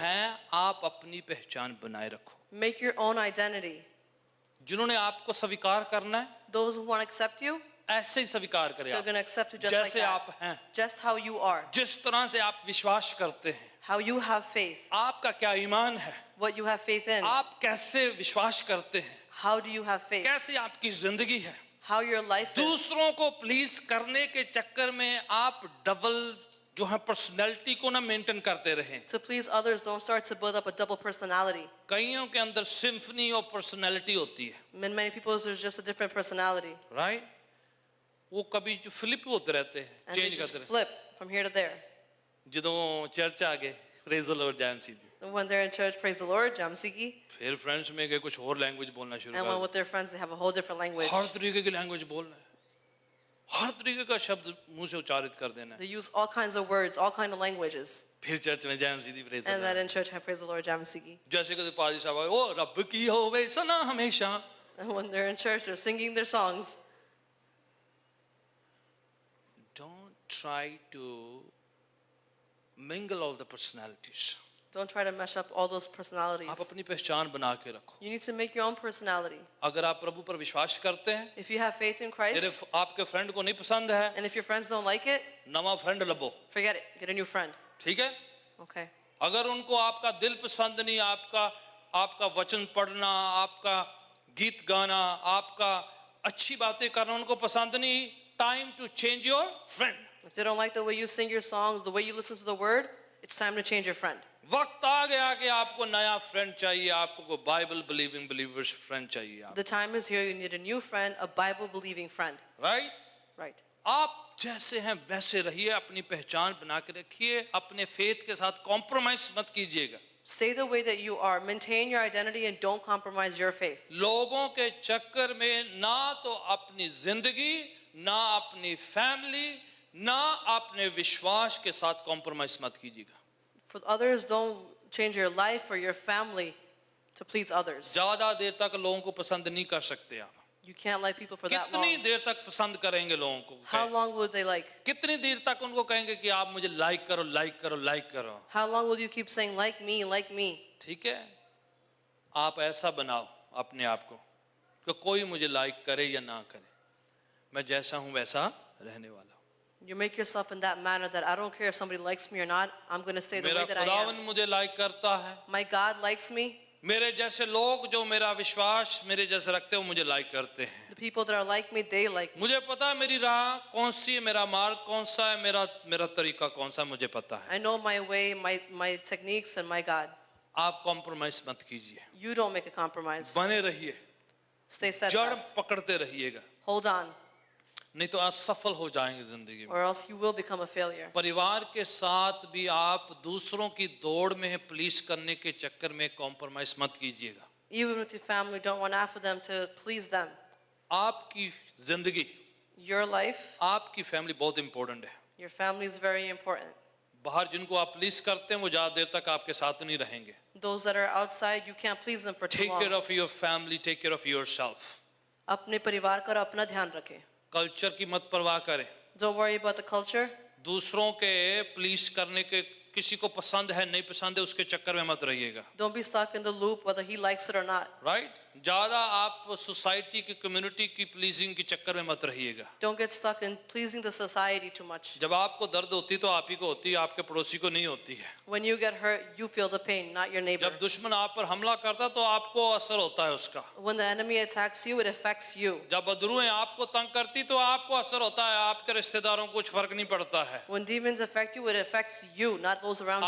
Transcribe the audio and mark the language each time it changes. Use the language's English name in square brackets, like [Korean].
[Hindi] हैं आप अपनी पहचान बनाए रखो। [English] Make your own identity. [Hindi] जिन्होंने आपको स्वीकार करना है [English] Those who want to accept you, [Hindi] ऐसे ही स्वीकार करें [English] they're [Hindi] आप, [English] going to accept you just like [Hindi] जैसे [English] that. [Hindi] आप हैं, [English] Just how you are. [Hindi] जिस तरह से आप विश्वास करते हैं, [English] How you have faith. [Hindi] आपका क्या ईमान है, [English] What you have faith in. [Hindi] आप कैसे विश्वास करते हैं, [English] How do you have faith? [Hindi] कैसे आपकी जिंदगी है, [English] how your life is. [Hindi] दूसरों को प्लीज करने के चक्कर में आप डबल जो है पर्सनैलिटी को ना मेंटेन करते रहें। [English] To please others, don't start to build up a double personality. [Hindi] कईयों के अंदर सिम्फनी और पर्सनैलिटी होती है, [English] In many people, there's just a different personality. Right? [Hindi] वो कभी जो फ्लिप होते रहते हैं, [English] And they change just [Hindi] करते रहते [English] flip from here to there. [Hindi] हैं। [Punjabi] ਜਦੋਂ ਚਰਚ ਆ ਗਏ [English] praise the lord [Punjabi] Jain C, [English] And when they're in church, praise the Lord, Jamsiki. [Hindi] फिर फ्रेंड्स में गए कुछ और लैंग्वेज बोलना शुरू [English] And when [Hindi] कर [English] with their friends, they have a whole different language. [Hindi] हर तरीके की लैंग्वेज बोलना है, हर तरीके का शब्द मुंह से उच्चारित कर देना है। [English] They use all kinds of words, all kinds of languages. [Hindi] फिर चर्च में जैन सीधी praise [English] And then in church, have praise the Lord, Jamsiki. [Hindi] जैसे कभी पाजी साहब आए, ओ रब की होवे सना हमेशा। [English] And when they're in church, they're singing their songs. Don't try to mingle all the personalities. Don't try to mesh up all those [Hindi] आप [English] personalities. [Hindi] अपनी पहचान बना के रखो। [English] You need to make your own personality. [Hindi] अगर आप प्रभु पर विश्वास करते हैं, [English] If you have faith in [Hindi] मेरे [English] Christ, [Hindi] आपके फ्रेंड को नहीं पसंद है, [English] and if your friends don't like it, [Punjabi] नवा friend लबो, [English] forget it. Get a new friend. [Hindi] ठीक है? [English] Okay. [Hindi] अगर उनको आपका दिल पसंद नहीं, आपका वचन पढ़ना, आपका गीत गाना, आपका अच्छी बातें करना उनको पसंद नहीं, [English] Time to change your friend. If they don't like the way you sing your songs, the way you listen to the word, it's time to change your friend. [Hindi] वक्त आ गया कि आपको नया फ्रेंड चाहिए, आपको कोई बाइबल बिलीविंग बिलीवर्स फ्रेंड चाहिए आप, [English] The time is here. You need a new friend, a Bible-believing friend. Right? Right. [Hindi] आप जैसे हैं वैसे रहिए, अपनी पहचान बना के रखिए, अपने फेथ के साथ कॉम्प्रोमाइज मत कीजिएगा। [English] Stay the way that you are. Maintain your identity and don't compromise your faith. [Hindi] लोगों के चक्कर में ना तो अपनी जिंदगी, ना अपनी फैमिली, ना अपने विश्वास के साथ कॉम्प्रोमाइज मत कीजिएगा। [English] For others, don't change your life or your family to please others. [Hindi] ज्यादा देर तक लोगों को पसंद नहीं कर सकते आप। [English] You can't like people for that [Hindi] कितनी [English] long. [Hindi] देर तक पसंद करेंगे लोगों को? [English] How long will they like? [Hindi] कितनी देर तक उनको कहेंगे कि आप मुझे लाइक करो, लाइक करो, लाइक करो? [English] How long will you keep saying, like me, like me? [Hindi] ठीक है, आप ऐसा बनाओ अपने आप को कि कोई मुझे लाइक करे या ना करे, मैं जैसा हूं वैसा रहने वाला हूं। [English] You make yourself in that manner that I don't care if somebody likes me or not, I'm going to stay the [Hindi] मेरा [English] way that I [Hindi] खुदावन [English] am. [Hindi] मुझे लाइक करता है, [English] My God likes me. [Hindi] मेरे जैसे लोग जो मेरा विश्वास मेरे जैसे रखते हो मुझे लाइक करते हैं। [English] The people that are like me, they like me. [Hindi] मुझे पता है मेरी राह कौन सी है, मेरा मार्ग कौन सा है, मेरा तरीका कौन सा है, मुझे पता है। [English] I know my way, my techniques, and my God. [Hindi] आप कॉम्प्रोमाइज मत कीजिए, [English] You don't make a compromise. [Hindi] बने रहिए, [English] Stay [Hindi] जड़ [English] steadfast. [Hindi] पकड़ते रहिएगा, [English] Hold on, [Hindi] नहीं तो असफल हो जाएंगे जिंदगी में। [English] or else you will become a failure. [Hindi] परिवार के साथ भी आप दूसरों की दौड़ में प्लीज करने के चक्कर में कॉम्प्रोमाइज मत कीजिएगा। [English] Even with your family, don't run after them to please them. [Hindi] आपकी जिंदगी, [English] Your life, [Hindi] आपकी फैमिली बहुत इंपॉर्टेंट है। [English] your family is very important. [Hindi] बाहर जिनको आप प्लीज करते हैं वो ज्यादा देर तक आपके साथ नहीं रहेंगे। [English] Those that are outside, you can't please them for too take care long. Of your family, take care of yourself. [Hindi] अपने परिवार का और अपना ध्यान रखें. कल्चर की मत परवाह करें, [English] Don't worry about the culture. [Hindi] दूसरों के प्लीज करने के, किसी को पसंद है नहीं पसंद है उसके चक्कर में मत रहिएगा, [English] Don't be stuck in the loop whether he likes it or not. Right? [Hindi] ज्यादा आप सोसाइटी की, कम्युनिटी की प्लीजिंग के चक्कर में मत रहिएगा। [English] Don't get stuck in pleasing the society too much. [Hindi] जब आपको दर्द होती तो आप ही को होती है, आपके पड़ोसी को नहीं होती है। [English] When you get hurt, you feel the pain, not your neighbor. [Hindi] जब दुश्मन आप पर हमला करता तो आपको असर होता है उसका। [English] When the enemy attacks you, it affects you. [Hindi] जब बदरूहें आपको तंग करती तो आपको असर होता है, आपके रिश्तेदारों को कुछ फर्क नहीं पड़ता है। [English] When demons affect you, it affects you, not those around